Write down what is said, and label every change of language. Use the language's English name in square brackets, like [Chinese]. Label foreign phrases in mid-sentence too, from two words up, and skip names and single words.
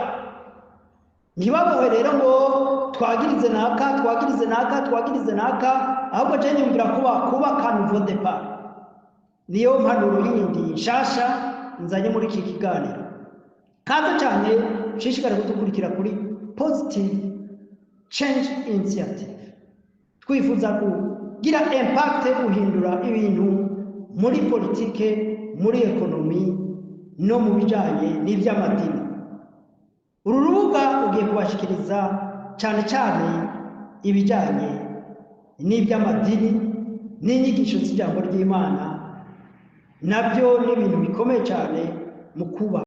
[Rundi] Ntibabohe rero ngo twagirize naka ahubwo je nyumvira kuba [French] nouveau départ. [Rundi] Niyo mpanuro yindi nshasha nzanye muri iki kiganiro. Kaza cyane shishikara kudukurikira kuri Positive Change Initiative. Twifuza kugira impact guhindura ibintu muri politike, muri ekonomi no mu bijanye n'ivy'amadini. Uru rubuga ugiye kubashikiriza cyane cyane ibijanye n'iby'amadini n'inyigisho z'ijambo ry'Imana, nabyo n'ibintu bikomeye cyane mu kuba